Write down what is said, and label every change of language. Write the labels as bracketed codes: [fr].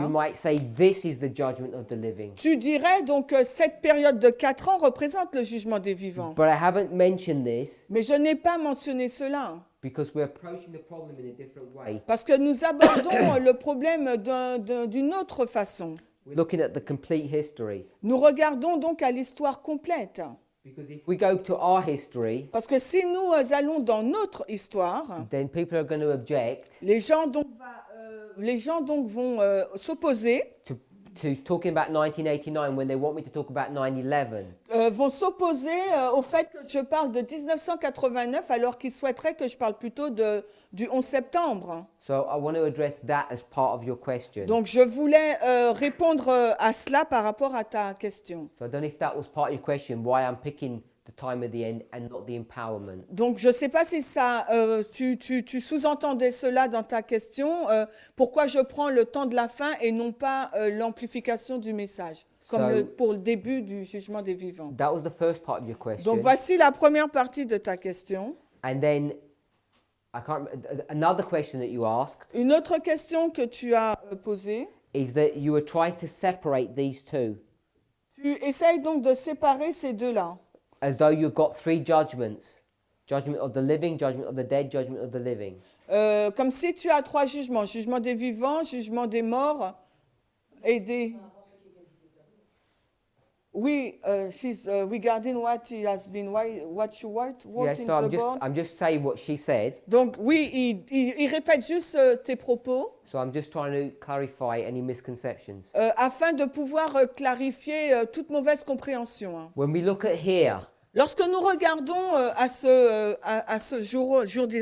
[en] you might say this is the judgment of the living. [fr] tu dirais donc que cette période de 4 ans représente le jugement des vivants. [en] But I haven't mentioned this [fr] Mais je n'ai pas mentionné cela, [en] because we're approaching the problem in a different way. [fr] parce que nous abordons le problème d'une autre façon. [en] We're looking at the complete history. [fr] Nous regardons donc à l'histoire complète. [en] Because if we go to our history, [fr] Parce que si nous allons dans notre histoire, [en] then people are going to object [fr] les gens donc vont s'opposer, [en] to talking about 1989 when they want me to talk about 9/11. [fr] Vont s'opposer au fait que je parle de 1989 alors qu'ils souhaiteraient que je parle plutôt du 11 septembre. [en] So I want to address that as part of your question. [fr] Donc je voulais répondre à cela par rapport à ta question. [en] So I don't know if that was part of your question, why I'm picking the time of the end and not the empowerment. [fr] Donc je ne sais pas si ça, tu sous-entendais cela dans ta question, pourquoi je prends le temps de la fin et non pas l'amplification du message, comme pour le début du jugement des vivants. [en] That was the first part of your question. [fr] Donc voici la première partie de ta question. [en] And then another question that you asked [fr] Une autre question que tu as posée, [en] is that you were trying to separate these two, [fr] tu essayes donc de séparer ces deux-là. [en] as though you've got 3 judgments: judgment of the living, judgment of the dead, judgment of the living. [fr] Comme si tu as 3 jugements, jugement des vivants, jugement des morts et des... Oui, [en] she's regarding what he has been, what you wrote Yes, in so the board. I'm just saying what she said. [fr] Donc oui, il répète juste tes propos [en] So I'm just trying to clarify any misconceptions. [fr] afin de pouvoir clarifier toute mauvaise compréhension. Hein. [en] When we look at here, [fr] Lorsque nous regardons à ce jour des